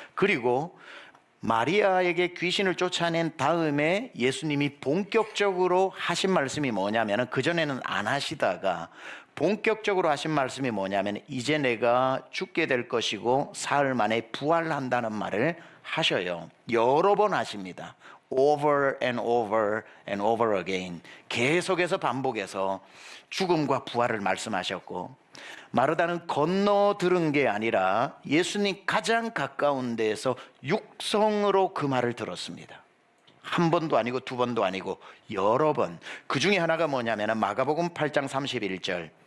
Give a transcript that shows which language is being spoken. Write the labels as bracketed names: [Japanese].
[Korean] 그리고 마리아에게 귀신을 쫓아낸 다음에 예수님이 본격적으로 하신 말씀이 뭐냐면 그전에는 안 하시다가 본격적으로 하신 말씀이 뭐냐면 이제 내가 죽게 될 것이고 사흘 만에 부활한다는 말을 하셔요. 여러 번 하십니다. [English] Over and over and over again. [Korean] 계속해서 반복해서 죽음과 부활을 말씀하셨고 마르다는 건너 들은 게 아니라 예수님 가장 가까운 데에서 육성으로 그 말을 들었습니다. 한 번도 아니고 두 번도 아니고 여러 번. 그 중에 하나가 뭐냐면 마가복음 8장 31절